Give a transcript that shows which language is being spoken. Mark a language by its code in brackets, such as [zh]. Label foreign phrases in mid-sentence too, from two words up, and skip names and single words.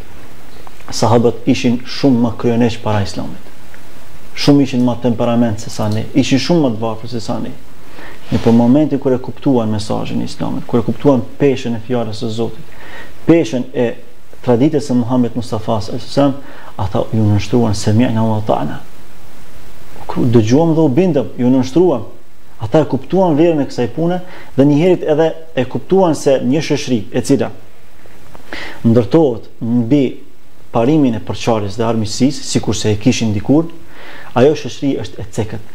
[sq] Sahabët ishin shumë më kryenësh para Islamit. Shumë ishin më temperament se sa ne, ishin shumë më të varfër se sa ne. Në për momentin kur e kuptuan mesazhin e Islamit, kur e kuptuan peshën e fjalës së Zotit, peshën e traditës së Muhamedit Mustafa [ar] صلى الله عليه وسلم, [sq] ata ju nënshtruan [ar] سمعنا وأطعنا. [sq] Dëgjuam dhe u bindëm, ju nënshtruam. Ata e kuptuan vlerën e kësaj pune dhe njëherët edhe e kuptuan se një shoqëri e cila ndërtohet mbi parimin e përçarjes dhe armiqësisë, sikurse e kishin dikur, ajo shoqëri është e cekët.